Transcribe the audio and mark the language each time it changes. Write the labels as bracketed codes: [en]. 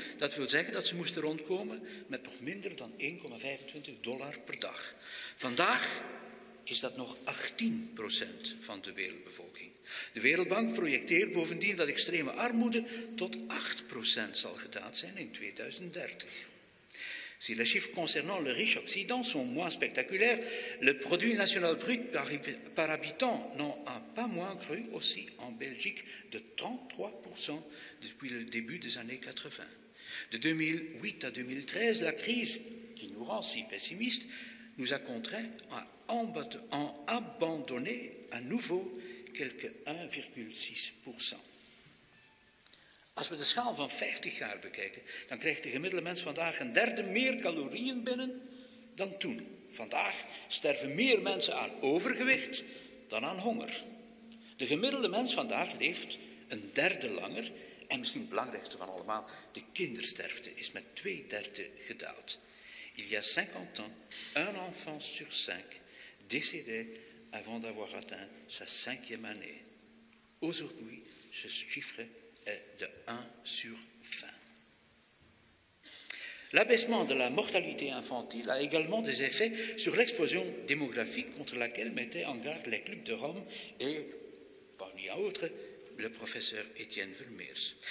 [nl] Dat wil zeggen dat ze moesten rondkomen met nog minder dan $1,25 per dag. Vandaag is dat nog 18% van de wereldbevolking. De Wereldbank projecteert bovendien dat extreme armoede tot 8% zal gedaald zijn in 2030. [fr] Si les chiffres concernant le riche Occident sont moins spectaculaires, le produit national brut par habitant n'en a pas moins cru, aussi en Belgique, de 33% depuis le début des années 80. De 2008 à 2013, la crise, qui nous rend si pessimistes, nous a contraints à abandonner à nouveau quelque 1,6%. [nl] Als we de schaal van 50 jaar bekijken, dan krijgt de gemiddelde mens vandaag een derde meer calorieën binnen dan toen. Vandaag sterven meer mensen aan overgewicht dan aan honger. De gemiddelde mens vandaag leeft een derde langer en misschien het belangrijkste van allemaal, de kindersterfte is met 2/3 gedaald. [fr] Il y a 50 ans, un enfant sur 5 décédait avant d'avoir atteint sa 5e année. Aujourd'hui, ce chiffre est de 1 sur 20. L'abaissement de la mortalité infantile a également des effets sur l'explosion démographique contre laquelle mettaient en garde les clubs de Rome et, parmi autres, le professeur Étienne Vermeers.